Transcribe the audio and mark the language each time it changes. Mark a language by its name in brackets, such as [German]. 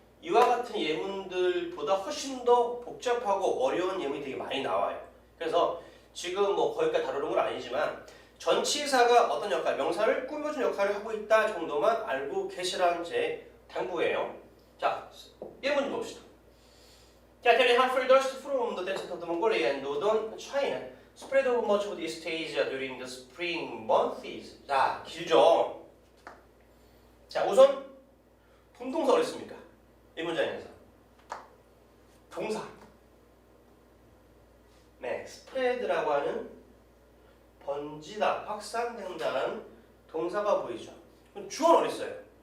[Korean] 이와 같은 예문들보다 훨씬 더 복잡하고 어려운 예문이 되게 많이 나와요. 그래서 지금 뭐 거기까지 다루는 건 아니지만 전치사가 어떤 역할, 명사를 꾸며준 역할을 하고 있다 정도만 알고 계시라는 제 당부예요. 자, 예문 좀 봅시다. [English] 자, tell me how far dust from the desert of the Mongolia and northern China spread over much of East Asia during the spring months. [Korean] 자, 길죠. 자, 우선 분동사 어디 있습니까? 이 문장에서 동사. 네, spread라고 하는 번지다, 확산된다는 동사가 보이죠. 그럼 주어는 어디 있어요?